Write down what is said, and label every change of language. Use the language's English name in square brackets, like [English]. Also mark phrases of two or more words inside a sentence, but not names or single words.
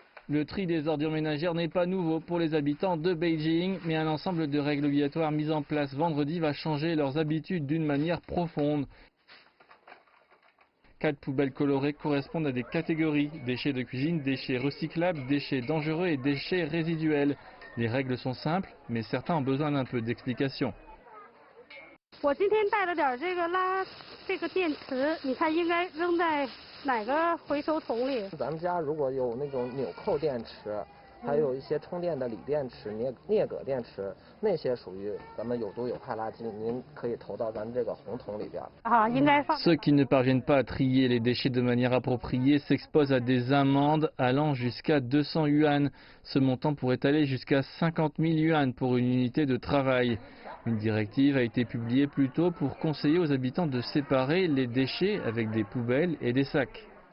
[French] Le tri des ordures ménagères n'est pas nouveau pour les habitants de Beijing, mais un ensemble de règles obligatoires mises en place vendredi va changer leurs habitudes d'une manière profonde. 4 poubelles colorées correspondent à des catégories: déchets de cuisine, déchets recyclables, déchets dangereux et déchets résiduels. Les règles sont simples, mais certains ont besoin d'un peu d'explication. [Chinese] 我今天带了点这个电池，你看应该扔在哪个回收桶里？咱们家如果有那种纽扣电池，还有一些充电的锂电池、镍铬电池，那些属于咱们有毒有害垃圾，您可以投到咱们这个红桶里边。应该放。 [French] Ceux qui ne parviennent pas à trier les déchets de manière appropriée s'exposent à des amendes allant jusqu'à 200 yuan. Ce montant pourrait aller jusqu'à 50 000 yuan pour une unité de travail. Une directive a été publiée plus tôt pour conseiller aux habitants de séparer les déchets avec des poubelles et des sacs.